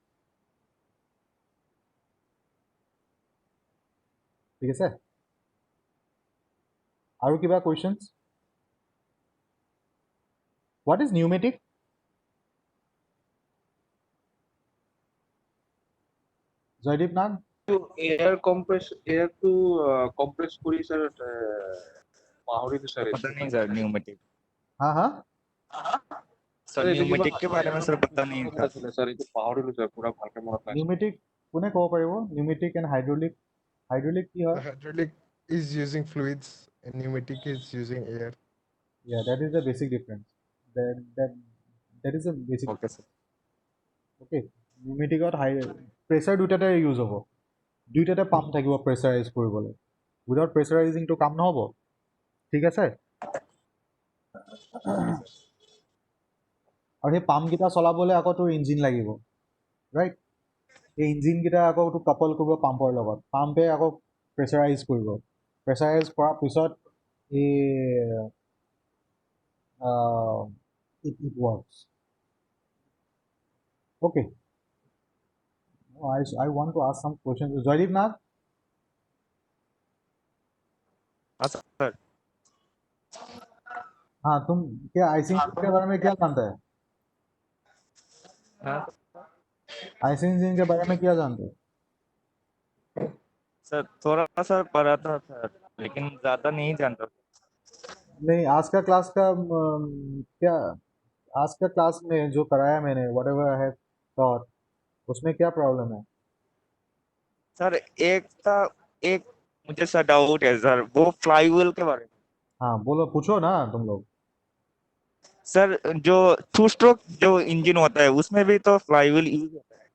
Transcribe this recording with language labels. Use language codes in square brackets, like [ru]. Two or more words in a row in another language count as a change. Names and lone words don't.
[as] ঠিক আছে, আৰু কিবা কুৱেশ্যনছ? [en] What is pneumatic? [as] জয়দীপ নাগ? এয়াৰটো কম্প্ৰেছ কৰি স্যাৰ পাহৰিলো স্যাৰ। [hi] पता नहीं सर न्यूमेटिक হা হা सर न्यूमेटिक के बारे में सर पता नहीं था। [as] স্যার এইটো পাহৰিলো স্যাৰ, পুৰা ভালকে মনত নাই। নিউমেটিক কোনে ক'ব পাৰিব? [en] pneumatic and hydraulic, [as] হাইড্ৰলিক কি হয়? [en] Hydraulic is using fluids and pneumatic is using air. Yeah, that is the basic difference. That is the basic. [hi] ओके सर। [as] Okay, নিউমেটিকত প্ৰেছাৰ দুটাতে ইউজ হ'ব, দুইটাতে পাম্প থাকিব প্ৰেছাৰাইজ কৰিবলৈ। [en] without pressurizing [as] কাম নহ'ব। ঠিক আছে, আৰু সেই পাম্পকেইটা চলাবলৈ আকৌ তোৰ ইঞ্জিন লাগিব, ৰাইট? এই ইঞ্জিনকেইটা আকৌ তোৰ কাপল কৰিব পাম্পৰ লগত, পাম্পে আকৌ প্ৰেছাৰাইজ কৰিব, প্ৰেছাৰাইজ কৰাৰ পিছত [en] it works. Okay, I want to ask some questions. Joydeep Nath? [hi] हाँ सर। हाँ, तुम क्या आइसिंग के बारे में क्या जानते हैं? हाँ आइसिंग इंजन के बारे में क्या जानते हैं? सर थोड़ा सा पढ़ा था सर, लेकिन ज्यादा नहीं जानता। नहीं, आज का क्लास का क्या आज का क्लास में जो कराया मैंने [en] whatever I have taught [hi] उसमें क्या प्रॉब्लम है? सर एक मुझे सर डाउट है सर, वो फ्लाईव्हील के बारे में। हाँ बोलो, पूछो ना तुम लोग। सर जो [en] two stroke [hi] जो इंजन होता है उसमें भी तो फ्लाईव्हील यूज होता है,